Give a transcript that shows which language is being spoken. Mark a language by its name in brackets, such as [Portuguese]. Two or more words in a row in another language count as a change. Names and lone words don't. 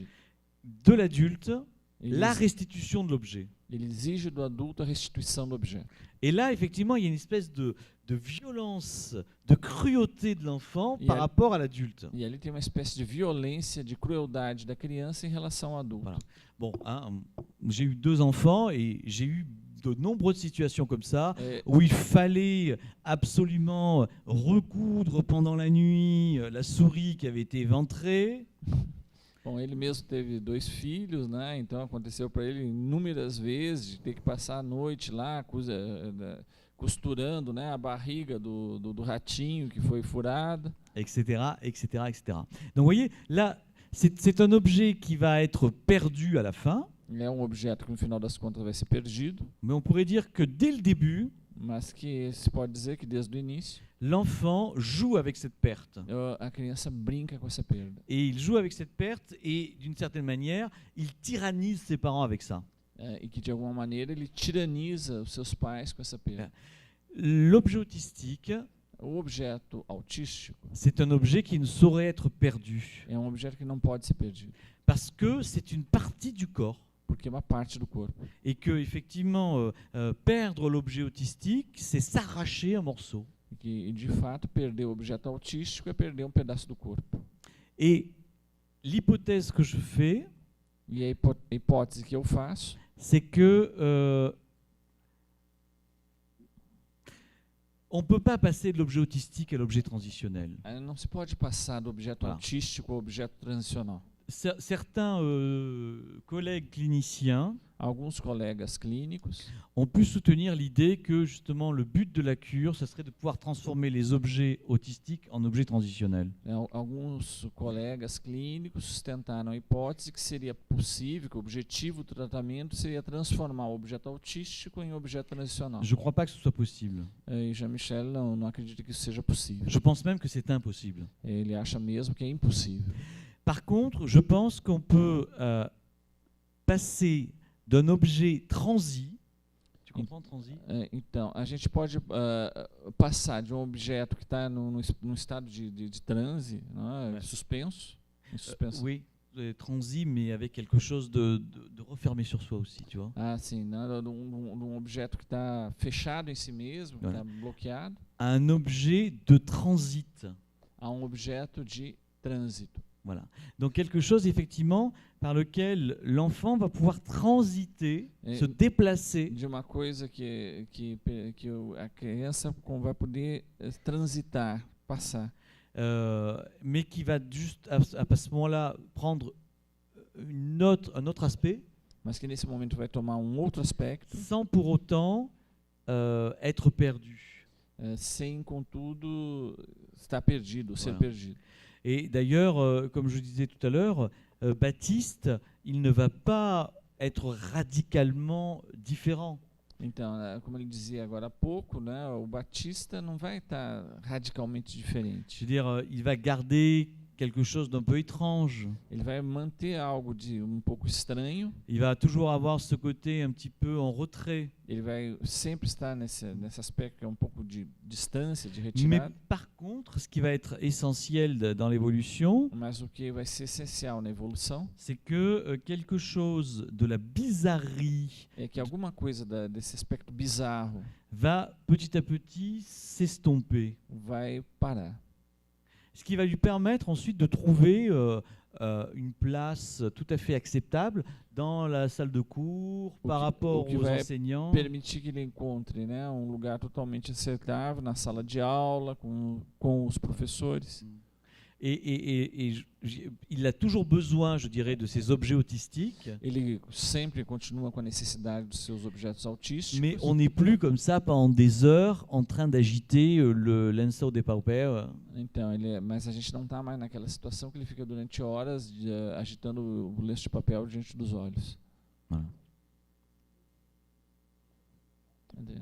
[French] de l'adulte [Portuguese] Ele, [French] la restitution de l'objet. [Portuguese] ele exige do adulto a restituição do objeto. [French] Et là, effectivement, il y a une espèce de violence, de cruauté de l'enfant Et par elle- rapport à l'adulte. [Portuguese] E ali tem uma espécie de violência, de crueldade da criança em relação ao adulto. [French] Voilà. Bon, hein, j'ai eu 2 enfants et j'ai eu de nombreuses situations comme ça où il fallait absolument recoudre pendant la nuit la souris qui avait été éventrée. [Portuguese] Bom, ele mesmo teve 2 filhos, né? Então aconteceu para ele inúmeras vezes de ter que passar a noite lá costurando, né, a barriga do ratinho que foi furada, Etc., etc., etc. [French] Donc vous voyez, là, c'est un objet qui va être perdu à la fin, [Portuguese] É um objeto que no final das contas vai ser perdido, [French] mais on pourrait dire que dès le début, [Portuguese] mas que se pode dizer que desde o início [French] l'enfant joue avec cette perte. [Portuguese] a criança brinca com essa perda. [French] Et il joue avec cette perte et d'une certaine manière, il tyrannise ses parents avec ça. [Portuguese] E que de alguma maneira ele tiraniza os seus pais com essa perda. [French] L'objet autistique, [Portuguese] O objeto autístico [French] c'est un objet qui ne saurait être perdu [Portuguese] é um objeto que não pode ser perdido, [French] parce que c'est une partie du corps. [Portuguese] porque é uma parte do corpo. [French] Et que effectivement, perdre l'objet autistique, c'est s'arracher un morceau. [Portuguese] E de fato, perder o objeto autístico é perder um pedaço do corpo. [French] Et l'hypothèse que je fais, [Portuguese] E a hipótese que eu faço [French] c'est que on ne peut pas passer de l'objet autistique à l'objet transitionnel. [Portuguese] não se pode passar do objeto [French] Voilà. [Portuguese] autístico ao objeto transicional. [French] Certains collègues cliniciens [Portuguese] Alguns colegas clínicos [French] ont pu soutenir l'idée que justement le but de la cure, ce serait de pouvoir transformer les objets autistiques en objets transitionnels. [Portuguese] Alguns colegas clínicos sustentaram a hipótese que seria possível, que o objetivo do tratamento seria transformar o objeto autístico em objeto transicional. [French] Je ne crois pas que ce soit possible. [Portuguese] E Jean-Michel não acredita que isso seja possível. [French] Je pense même que c'est impossible. [Portuguese] Ele acha mesmo que é impossível. [French] Par contre, je pense qu'on peut passer d'un objet transi. Tu comprends transi? [Portuguese] Então, a gente pode passar de um objeto que está num estado de transe, né, [French] Ouais. [Portuguese] suspenso, em suspensão. [French] Oui, transi, mais avec quelque chose de refermé sur soi aussi, tu vois. [Portuguese] Ah, sim, né, de um objeto que está fechado em si mesmo, que [French] Voilà. [Portuguese] está bloqueado, [French] À un objet de transit. [Portuguese] a um objeto de trânsito. [French] Voilà. Donc quelque chose effectivement par lequel l'enfant va pouvoir transiter, Et- se déplacer, [Portuguese] De uma coisa que a criança vai poder transitar, passar. [French] mais qui va juste à ce moment-là prendre un autre aspect, [Portuguese] Mas que nesse momento vai tomar um outro aspecto, [French] sans pour autant être perdu. [Portuguese] Sem, contudo, estar perdido, ser [French] Voilà. [Portuguese] perdido. [French] Et d'ailleurs, comme je disais tout à l'heure, Baptiste, il ne va pas être radicalement différent. [Portuguese] Então, como ele dizia agora há pouco, né, o Batista não vai estar radicalmente [French] Je [Portuguese] diferente. [French] veux dire, il va garder quelque chose d'un peu étrange. [Portuguese] Ele vai manter algo de um pouco estranho, [French] Il va toujours avoir ce côté un petit peu en retrait. [Portuguese] ele vai sempre estar nesse aspecto que é um pouco de distância, de [French] Mais [Portuguese] retirada, [French] par contre, ce qui va être essentiel dans l'évolution, [Portuguese] mas o que vai ser essencial na evolução [French] c'est que quelque chose de la bizarrerie [Portuguese] é que alguma coisa desse aspecto bizarro [French] va petit à petit s'estomper. [Portuguese] vai parar. [French] Ce qui va lui permettre ensuite de trouver une place tout à fait acceptable dans la salle de cours par rapport [Portuguese] o que [French] aux [Portuguese] vai [French] enseignants. [Portuguese] permitir que ele encontre, né, um lugar totalmente aceitável na sala de aula, com os professores. [French] Et il a toujours besoin, je dirais, de ces objets autistiques, [Portuguese] Ele sempre continua com a necessidade dos seus objetos autísticos, [French] mais on n'est plus comme ça pendant des heures en train d'agiter le lençol des paupers. [Portuguese] então, mas a gente não está mais naquela situação que ele fica durante horas agitando o lenço de papel diante dos olhos. [French] Voilà. [Portuguese] Cadê?